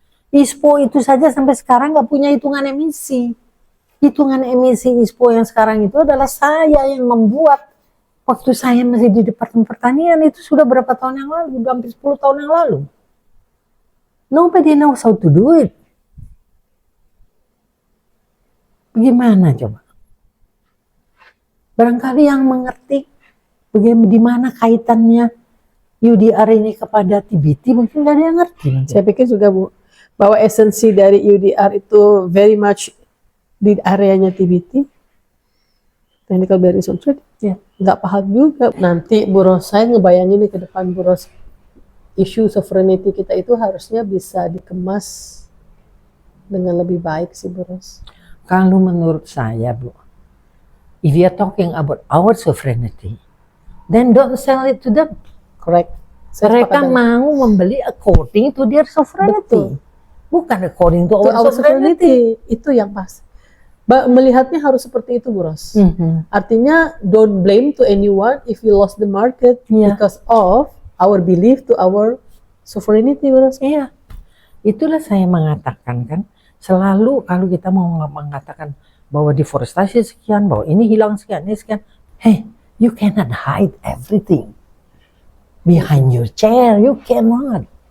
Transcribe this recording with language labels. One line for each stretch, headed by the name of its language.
Indonesian: ISPO itu saja sampai sekarang nggak punya hitungan emisi. Hitungan emisi ISPO yang sekarang itu adalah saya yang membuat. Waktu saya masih di Departemen Pertanian itu sudah berapa tahun yang lalu, udah hampir 10 tahun yang lalu.
English: Nobody knows how to do it.
Indonesian: Bagaimana coba? Barangkali yang mengerti bagaimana, di mana kaitannya UDR ini kepada TBT, mungkin nggak ada yang ngerti. Saya pikir juga Bu, bahwa esensi dari UDR itu
English: very much
Indonesian: di areanya TBT,
English: technical barriers on trade,
Indonesian: nggak paham juga. Nanti Bu Ros, saya ngebayangin nih ke depan Bu Ros, isu sovereignty kita itu harusnya bisa dikemas dengan lebih baik sih Bu Ros. Kalau menurut saya Bu,
English: if you are talking about our sovereignty, then don't sell it to them. Correct.
Indonesian: Mereka mau membeli
English: according to their sovereignty.
Indonesian: Bukan
English: according to our sovereignty.
Indonesian: Itu yang pas. Melihatnya harus seperti itu Bu Ros. Artinya
English: don't blame to anyone if you lost the market because of our belief to our sovereignty Bu Ros.
Indonesian: Iya. Itulah saya mengatakan kan, selalu kalau kita mau mengatakan bahwa deforestasi sekian, bahwa ini hilang sekian, ini sekian.
English: Hey, you cannot hide everything behind your chair, you cannot.